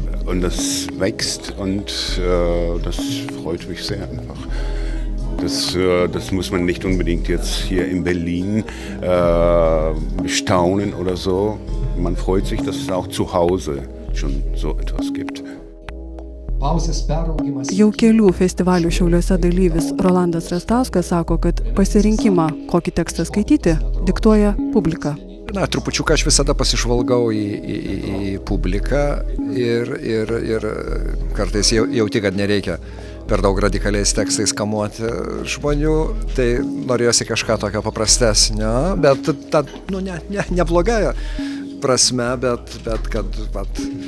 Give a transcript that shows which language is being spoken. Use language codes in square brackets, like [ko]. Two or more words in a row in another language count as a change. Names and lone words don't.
[de] Und das wächst und das freut mich sehr einfach. Das muss man nicht unbedingt jetzt hier in Berlin bestaunen oder so. Man freut sich, dass es auch zu Hause schon so etwas gibt. [lt] Jau kelių festivalių Šiauliuose dalyvis Rolandas Rastauskas sako, kad pasirinkimą, kokį tekstą skaityti, diktuoja publika. Na, trupučiuką aš visada pasižvalgau į publiką ir kartais jauti, kad nereikia per daug radikaliais tekstais kamuoti žmonių, tai norėjosi kažką tokio paprastesnio, bet ne blogąja prasme, bet kad